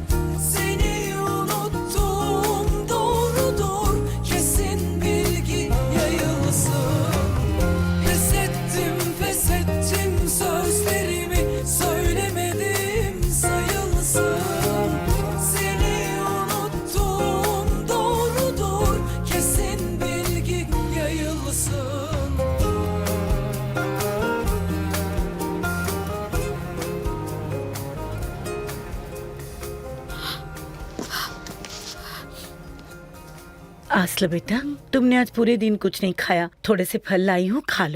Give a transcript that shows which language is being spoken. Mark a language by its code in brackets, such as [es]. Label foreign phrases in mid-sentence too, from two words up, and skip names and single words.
[tr] Seni unuttum doğrudur kesin bilgi yayılsın. Pes ettim sözlerimi söylemedim sayılsın. Seni unuttum doğrudur kesin bilgi yayılsın. [hi] आस्लो बेटा, तुमने आज पूरे दिन कुछ नहीं खाया, थोड़े से फल लाई हूँ, खा लो।